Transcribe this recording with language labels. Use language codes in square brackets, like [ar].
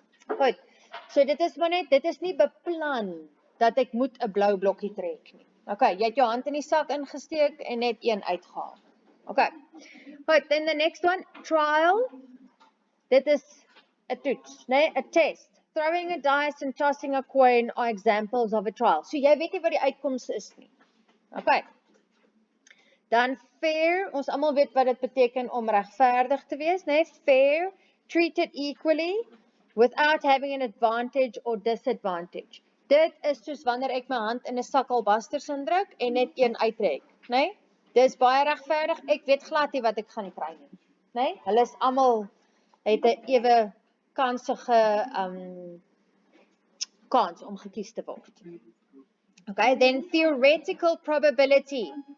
[af] Goed, so dit is maar net, dit is nie beplan dat ek moet 'n blou blokkie trek nie. Okay, jy het jou hand in die sak ingesteek en net een uitgehaal. Okay, goed, [en] then the next one, trial. [af] Dit is 'n toets, nee, 'n test. [en] Throwing a dice and tossing a coin are examples of a trial. [af] So jy weet nie wat die uitkoms is nie. Okay. Dan fair, ons almal weet wat dit beteken om regverdig te wees, nee, fair, [en] treated equally without having an advantage or disadvantage. [af] Dit is soos wanneer ek my hand in 'n sak albasters indruk en net een uittrek, nee? Dis baie regverdig. Ek weet glad nie wat ek gaan kry nie, nee? Hulle is almal het 'n ewe kansige kans om gekies te word. [en] Okay, then theoretical probability.